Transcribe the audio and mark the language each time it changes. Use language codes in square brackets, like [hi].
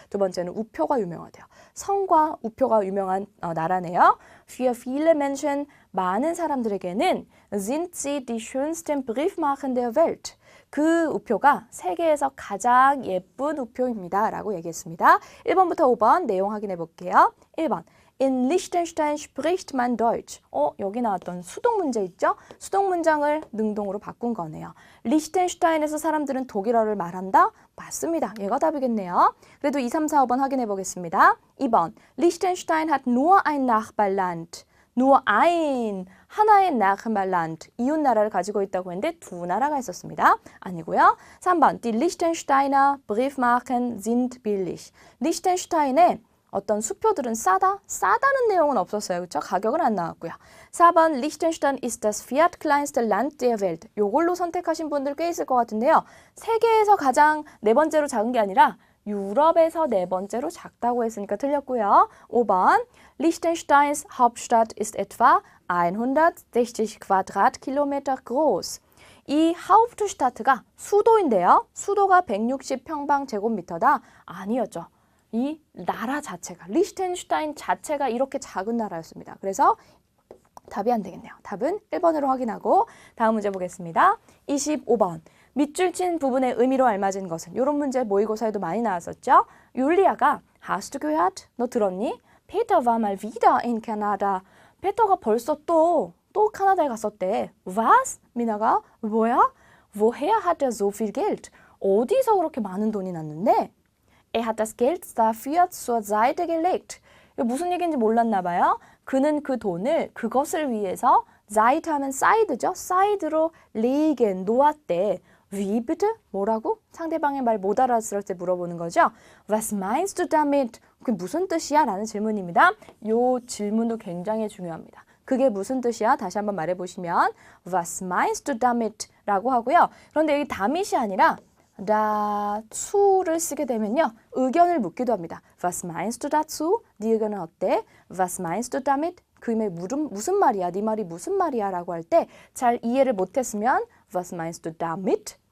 [ko] 두 번째는 우표가 유명하대요. 성과 우표가 유명한 나라네요. [de] Für viele Menschen, [ko] 많은 사람들에게는 [de] sind sie die schönsten Briefmarken der Welt. [ko] 그 우표가 세계에서 가장 예쁜 우표입니다. 라고 얘기했습니다. 1번부터 5번 내용 확인해 볼게요. [de] 1번. In Liechtenstein spricht man Deutsch. [ko] 여기 나왔던 수동 문제 있죠? 수동 문장을 능동으로 바꾼 거네요. 리히텐슈타인에서 사람들은 독일어를 말한다? 맞습니다. 얘가 답이겠네요. 그래도 2, 3, 4, 5번 확인해 보겠습니다. 2번. [de] Liechtenstein hat nur ein Nachbarland. nur ein, [ko] 하나의 Nachbarland, 이웃 나라를 가지고 있다고 했는데 두 나라가 있었습니다. 아니고요. 3번. [de] Die Liechtensteiner Briefmarken sind billig. [ko] 리히텐슈타인의 어떤 수표들은 싸다? 싸다는 내용은 없었어요. 그렇죠? 가격은 안 나왔고요. [de] 4번 Liechtenstein ist das viertkleinste Land der Welt. [ko] 요걸로 선택하신 분들 꽤 있을 것 같은데요. 세계에서 가장 네 번째로 작은 게 아니라 유럽에서 네 번째로 작다고 했으니까 틀렸고요. [de] 5번 Liechtensteins Hauptstadt ist etwa 160 Quadratkilometer groß. [ko] 이 하우프트슈타트가 수도인데요. 수도가 160평방제곱미터다? 아니었죠. 이 나라 자체가, 리히텐슈타인 자체가 이렇게 작은 나라였습니다. 그래서 답이 안 되겠네요. 답은 1번으로 확인하고 다음 문제 보겠습니다. 25번. 밑줄 친 부분의 의미로 알맞은 것은? 이런 문제 모의고사에도 많이 나왔었죠. 율리아가 [de] Hast du gehört? [ko] 너 들었니? [de] Peter war mal wieder in Canada. [ko] 페터가 벌써 또 카나다에 갔었대. Was? 미나가 뭐야? [de] Woher hat er so viel Geld? [ko] 어디서 그렇게 많은 돈이 났는데? [de] Er hat das Geld dafür zur Seite gelegt. [ko] 이거 무슨 얘기인지 몰랐나 봐요. 그는 그 돈을 그것을 위해서 Seite 하면 사이드죠. 사이드로 legen, 놓았대. [de] Wie bitte? [ko] 뭐라고? 상대방의 말 못 알아들을 때 물어보는 거죠. [de] Was meinst du damit? [ko] 그게 무슨 뜻이야? 라는 질문입니다. 이 질문도 굉장히 중요합니다. 그게 무슨 뜻이야? 다시 한번 말해보시면 [de] Was meinst du damit? [ko] 라고 하고요. 그런데 여기 damit이 아니라 dazu를 쓰게 되면요. 의견을 묻기도 합니다. [de] Was meinst du dazu? [ko] 네 의견은 어때? [de] Was meinst du damit? [ko] 그 말이 무슨 말이야? 네 말이 무슨 말이야? 라고 할 때 잘 이해를 못했으면 [de] Was meinst du damit?